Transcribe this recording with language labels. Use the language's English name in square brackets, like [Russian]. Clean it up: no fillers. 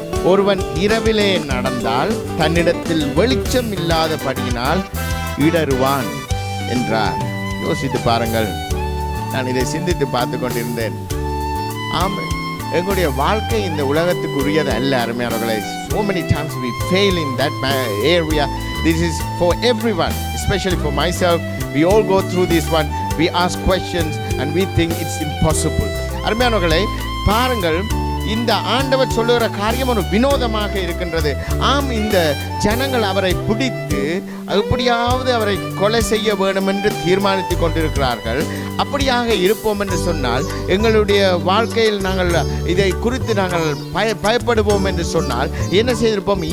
[Tamil] ஒருவன் இரவிலே நடந்தால் தன்னிடத்தில் வெளிச்சம் இல்லாதபடியினால் இடருவான் என்றார். யோசித்து பாருங்கள். நான் இதை சிந்தித்து பார்த்து கொண்டிருந்தேன். ஆமாம், எங்களுடைய வாழ்க்கை இந்த உலகத்துக்கு உரியது அல்ல. அருமையானவர்களே, [English] so many times we fail in that area. This is for everyone, especially for myself. We all go through this one. We ask questions and we think it's impossible. [Tamil] அருமையானவர்களே, பாருங்கள், இந்த ஆண்டவர் சொல்லுகிற காரியம் ஒரு வினோதமாக இருக்கின்றது. ஆம், இந்த ஜனங்கள் அவரை பிடித்து எப்படியாவது அவரை கொலை செய்ய வேண்டும் என்று தீர்மானித்து கொண்டிருக்கிறார்கள். அப்படியாக இருப்போம் என்று சொன்னால், எங்களுடைய வாழ்க்கையில் நாங்கள் இதை குறித்து நாங்கள் பயப்படுவோம் என்று சொன்னால் என்ன செய்திருப்போம்?